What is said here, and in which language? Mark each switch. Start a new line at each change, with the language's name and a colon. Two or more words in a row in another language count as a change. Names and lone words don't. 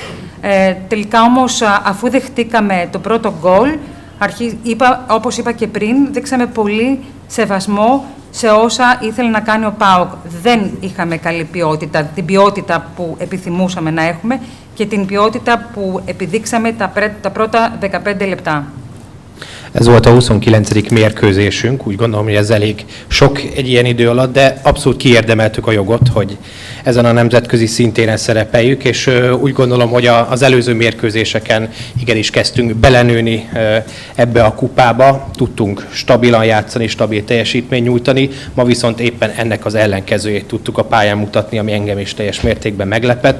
Greek: Τελικά όμως, αφού δεχτήκαμε το πρώτο γκολ, όπως είπα και πριν, δείξαμε πολύ σεβασμό σε όσα ήθελε να κάνει ο ΠΑΟΚ. Δεν είχαμε καλή ποιότητα, την ποιότητα που επιθυμούσαμε να έχουμε και την ποιότητα που επιδείξαμε τα πρώτα 15 λεπτά.
Hungarian: Ez volt a 29. mérkőzésünk, úgy gondolom, hogy ez elég sok egy ilyen idő alatt, de abszolút kiérdemeltük a jogot, hogy ezen a nemzetközi szintéren szerepeljük, és úgy gondolom, hogy az előző mérkőzéseken igenis kezdtünk belenőni ebbe a kupába, tudtunk stabilan játszani, stabil teljesítményt nyújtani, ma viszont éppen ennek az ellenkezőjét tudtuk a pályán mutatni, ami engem is teljes mértékben meglepett.